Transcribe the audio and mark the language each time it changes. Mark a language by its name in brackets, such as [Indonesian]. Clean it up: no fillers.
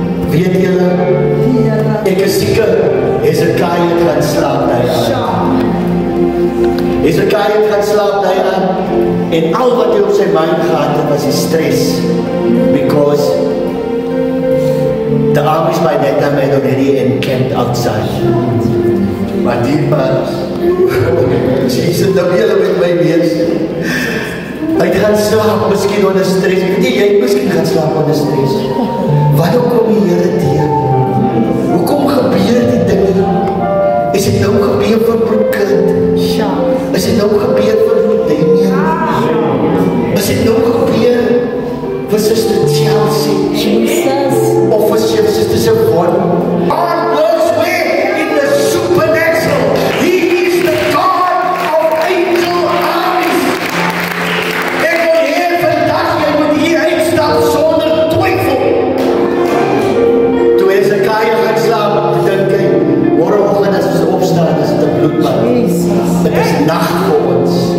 [Afrikaans] Weet julle, ek is seker Hesekiah het gaan slaap daai aan. Hesekiah het gaan slaap daai aan. En al wat hy op sy mind gehad het was die stress. [English] Because the armies by that time had already encamped outside. [Afrikaans] Maar dierbaar, Jesus, nou julle met my wees. Hy het gaan slaap, miskien onder stress. Ek weet nie, jy het miskien gaan slaap onder stress. Wat kom die Here teen? Hoekom gebeur die dinge? Is dit nou gebeur vir Broekkind? Is dit nou gebeur vir Damian? Is dit nou gebeur vir Sister Chelsea? Jesus. Of vir [English] Sister Savon? God works where? In the supernatural. He is the God of angel armies. [Afrikaans] Ek wil hier vandag, jy moet hier uitstap sonder twyfel. Toe Hesekiah gaan slaap, dink hy, môreoggend as ons opstaan, is dit 'n bloedbad. Dit is nag vir ons.